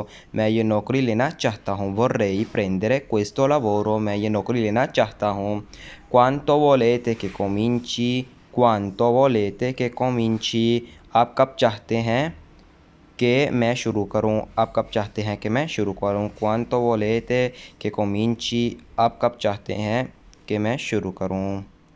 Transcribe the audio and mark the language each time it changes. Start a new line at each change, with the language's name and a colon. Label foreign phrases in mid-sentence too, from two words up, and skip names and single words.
Hindi: मैं ये नौकरी लेना चाहता हूँ.
Italian: Vorrei prendere questo lavoro.
Hindi: मैं ये नौकरी लेना चाहता हूँ.
Italian: Quanto volete che cominci? Quanto volete che cominci?
Hindi: आप कब चाहते हैं कि मैं शुरू करूं? आप कब चाहते हैं कि मैं शुरू करूं?
Italian: Quanto volete che cominci?
Hindi: आप कब चाहते हैं कि मैं शुरू करूं?